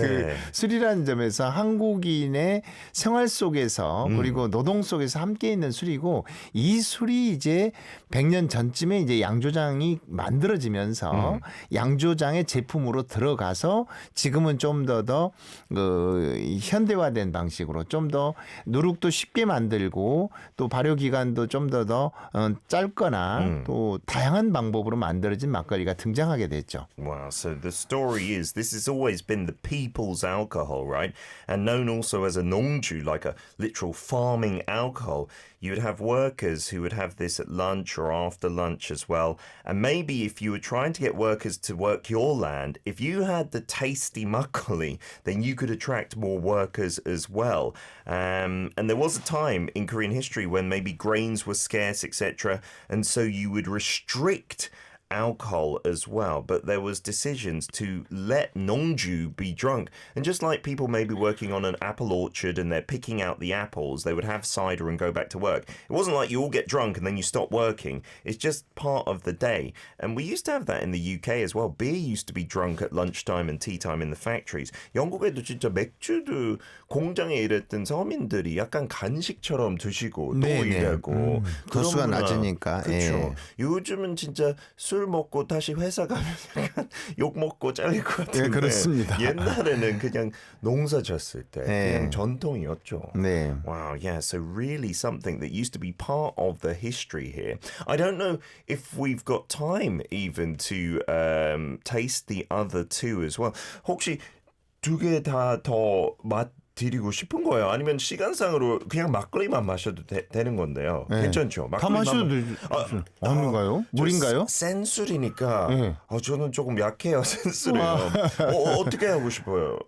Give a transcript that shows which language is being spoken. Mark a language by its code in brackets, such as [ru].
[ko] 그 술이라는 점에서 한국인의 생활 속에서 그리고 노동 속에서 함께 있는 술이고 이 술이 이제 100년 전쯤에 이제 양조장이 만들어지면서 양조장의 제품으로 들어가서 지금은 좀 더 그 현대화된 방식으로 좀 더 누룩도 쉽게 만들고 또 발효 기간도 좀 더 짧거나 또 다양한 방법으로 만들어진 막걸리가 등장하게 됐죠. [en] Wow, so the story is this has always been the people's alcohol, right? And known also as a 농주, like a literal farming alcohol. You would have workers who would have this at lunch or after lunch as well. And maybe if you were trying to get workers to work your land, if you had the tasty makgeolli, then you could attract more workers as well. And there was a time in Korean history when maybe grains were scarce, etc. And so you would restrict alcohol as well, but there was decisions to let 농주 be drunk. And just like people maybe working on an apple orchard and they're picking out the apples, they would have cider and go back to work. It wasn't like you all get drunk and then you stop working. It's just part of the day. And we used to have that in the UK as well. Beer used to be drunk at lunchtime and tea time in the factories. [ko] 영국에도 진짜 맥주도 공장에 일했던 서민들이 약간 간식처럼 드시고 또 일하고 도수가 낮으니까. 그렇죠. 예. 요즘은 진짜 술 먹고 다시 회사 가면 약간 욕 먹고 잘릴 것 같은데 예, 그렇습니다. 옛날에는 그냥 농사 졌을 때 그냥 전통이었죠. 네. [en] Wow, yeah, so really something that used to be part of the history here. I don't know if we've got time even to taste the other two as well. [ko] 혹시 두 개 다 더 맛 드리고 싶은 거예요? 아니면 시간상으로 그냥 막걸리만 마셔도 되는 건데요. 괜찮죠? 다 마셔도 아닌가요? 물인가요? 센 술이니까 저는 조금 약해요. 센 술이요. 어떻게 하고 싶어요?